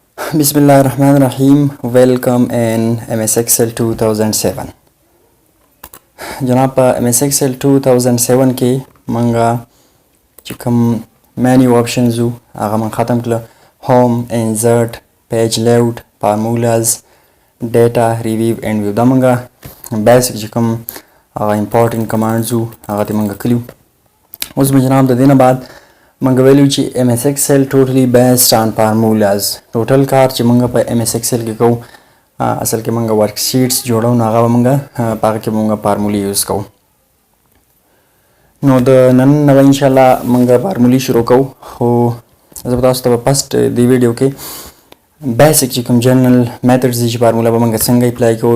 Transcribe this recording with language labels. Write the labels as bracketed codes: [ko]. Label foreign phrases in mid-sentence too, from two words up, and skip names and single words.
[ar] Bismillahirrahmanirrahim. [en] Welcome in MS Excel 2007. [ps] जनाब MS Excel 2007 کې منګه چې کوم [en] menu options [ps] وو هغه من ختم کړل. [en] home, insert, page layout, formulas, data, review and view. [ps] دا منګه basic چې کوم هغه [en] important commands [ps] وو هغه ته منګه کلیو. اوس جناب د دینه بعد منګه ویلو چې MS Excel [en] totally based on formulas. [ps] ټوټل کار چې منګه په MS Excel کې کوو اصل کې منګه ورک شیټس جوړو نو هغه منګه پاره کې منګه فارمولې یوز کوو. نو د نن نو [ar] ان شاء الله [ps] منګه فارمولې شروع کوو. خو زه به تاسو ته [en] first the video [ps] کې بیسیک چې کوم [en] general methods [ps] دي چې فارمولا به منګه څنګه اپلای کوو.